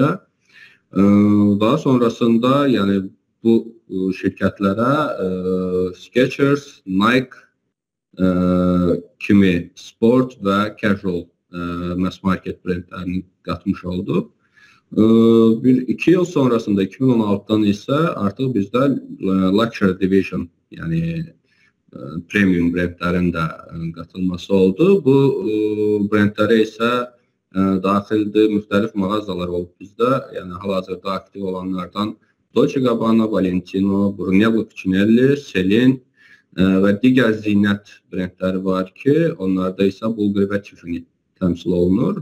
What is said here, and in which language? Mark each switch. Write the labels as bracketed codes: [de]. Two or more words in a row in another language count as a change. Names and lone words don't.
[tr] Daha sonrasında yani bu şirketlere Skechers, Nike kimi sport ve [en] casual mass market [tr] brendlerini katmış oldu. İki yıl sonrasında 2016'dan ise artık bizde [en] Luxury Division [tr] yani premium brendlerin de katılması oldu. Bu brendlere ise [az] daxildə müxtəlif mağazalar olub bizdə. Yəni hal-hazırda aktiv olanlardan Dolce & Gabbana, Valentino, Brunello Cucinelli, Celine və digər zinət brendləri var ki, onlarda isə Bulgari və Tiffany təmsil olunur.